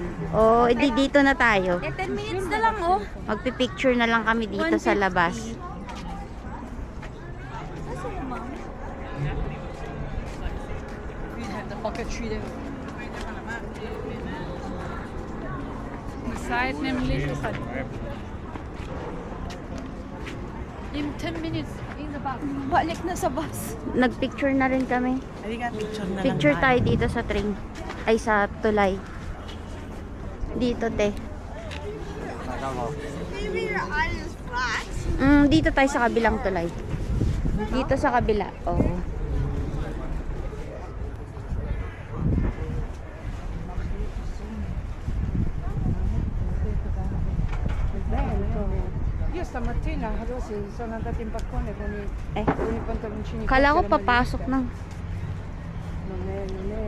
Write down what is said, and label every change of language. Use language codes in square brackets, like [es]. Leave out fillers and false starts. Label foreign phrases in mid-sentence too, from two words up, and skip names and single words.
[tl] Oo, edi dito na tayo. 10 minutes na lang oh. Magpipicture na lang kami dito sa labas. Side nämlich. [en] In 10 minutes. [tl] Balik na sa bus. Nagpicture na rin kami. Halika, picture na Picture lang tayo dito sa train. Ay, sa tulay. Dito, te. Dito tayo sa kabilang tulay. Dito sa kabila. Oo. [it] Io stamattina Rosy sono andata in balcone Eh, con i pantaloncini. [tl] kala ko [it] corti e la [tl] papasok ng [it] maglietta. Non è.